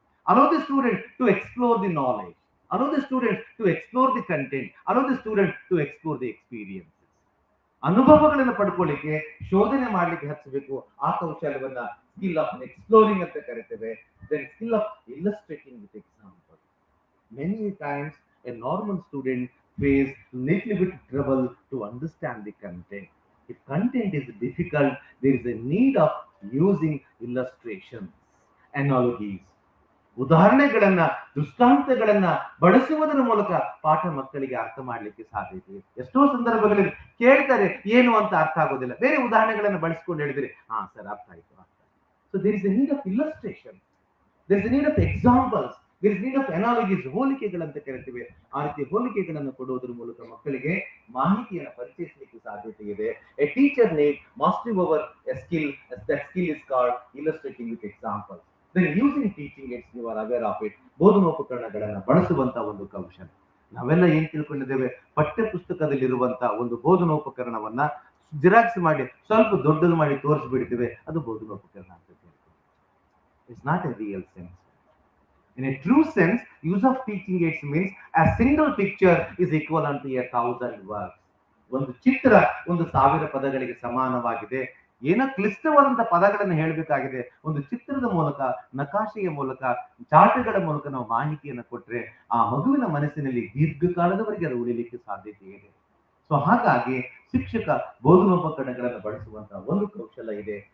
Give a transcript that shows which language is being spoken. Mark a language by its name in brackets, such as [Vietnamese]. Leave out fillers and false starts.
[English] allow the student to explore the knowledge, allow the student to explore the content, allow the student to explore the experiences. [Kannada] ಅನುಭವಗಳನ್ನು ಪಡ್ಕೊಳ್ಳಿಕ್ಕೆ, ಶೋಧನೆ ಮಾಡ್ಲಿಕ್ಕೆ ಹಚ್ಚಬೇಕು. ಆ ಕೌಶಲ್ಯವನ್ನ [English] skill of exploring [Kannada] ಅಂತ ಕರಿತೇವೆ. [English] Then skill of illustrating with example. Many times a normal student face little bit trouble to understand the content. If content is difficult, there is a need of using illustrations, analogies. [Kannada] ಉದಾಹರಣೆಗಳನ್ನ, ದೃಷ್ಟಾಂತಗಳನ್ನ ಬಳಸುವುದರ ಮೂಲಕ ಪಾಠ ಮಕ್ಕಳಿಗೆ ಅರ್ಥ ಮಾಡ್ಲಿಕ್ಕೆ ಸಾಧ್ಯತೆ. ಎಷ್ಟೋ ಸಂದರ್ಭಗಳಲ್ಲಿ ಕೇಳ್ತಾರೆ, ಏನು ಅಂತ ಅರ್ಥ ಆಗೋದಿಲ್ಲ, ಬೇರೆ ಉದಾಹರಣೆಗಳನ್ನ ಬಳಸ್ಕೊಂಡು ಹೇಳಿದ್ರೆ ಸರ್ ಅರ್ಥ ಆಯ್ತು. [English] So there is a need of illustration, there is a need of examples, there is a need of analogies. [Kannada] ಹೋಲಿಕೆಗಳಂತ ಕರಿತೀವಿ. ಆ ರೀತಿ ಹೋಲಿಕೆಗಳನ್ನು ಕೊಡುವುದರ ಮೂಲಕ ಮಕ್ಕಳಿಗೆ ಮಾಹಿತಿಯನ್ನು ಪರಿಚಯಿಸಲಿಕ್ಕೆ ಸಾಧ್ಯತೆ ಇದೆ. [English] A teacher need mastery over a skill. That skill is called illustrating with examples. Then using teaching aids, you are aware of it. [Kannada] ಬೋಧನೋಪಕರಣಗಳನ್ನು ಬಳಸುವಂತ ಒಂದು ಕೌಶಲ. ನಾವೆಲ್ಲ ಏನ್ ತಿಳ್ಕೊಂಡಿದ್ದೇವೆ, ಪಠ್ಯ ಪುಸ್ತಕದಲ್ಲಿರುವಂತ ಒಂದು ಬೋಧನೋಪಕರಣವನ್ನ ಜಿರಾಕ್ಸ್ ಮಾಡಿ ಸ್ವಲ್ಪ ದೊಡ್ಡದು ಮಾಡಿ ತೋರಿಸ್ಬಿಡ್ತೇವೆ, ಅದು ಬೋಧನೋಪಕರಣ ಅಂತ ಹೇಳ್ತೀವಿ. [English] It's not a real sense. In a true sense, use of teaching aids means a single picture is equivalent to 1,000 words. [Kannada] ಒಂದು ಚಿತ್ರ 1,000 ಪದಗಳಿಗೆ ಸಮಾನವಾಗಿದೆ. ಏನೋ ಕ್ಲಿಷ್ಟವಾದಂತಹ ಪದಗಳನ್ನು ಹೇಳಬೇಕಾಗಿದೆ, ಒಂದು ಚಿತ್ರದ ಮೂಲಕ, ನಕಾಶೆಯ ಮೂಲಕ, ಚಾರ್ಟ್ಗಳ ಮೂಲಕ ನಾವು ಮಾಹಿತಿಯನ್ನು ಕೊಟ್ರೆ ಆ ಮಗುವಿನ ಮನಸ್ಸಿನಲ್ಲಿ ದೀರ್ಘಕಾಲದವರೆಗೆ ಅದು ಉಳಿಲಿಕ್ಕೆ ಸಾಧ್ಯತೆ ಇದೆ. ಸೊ ಹಾಗಾಗಿ ಶಿಕ್ಷಕ ಬೋಧನೋಪಕರಣಗಳನ್ನು ಬಳಸುವಂತಹ ಒಂದು ಕೌಶಲ ಇದೆ.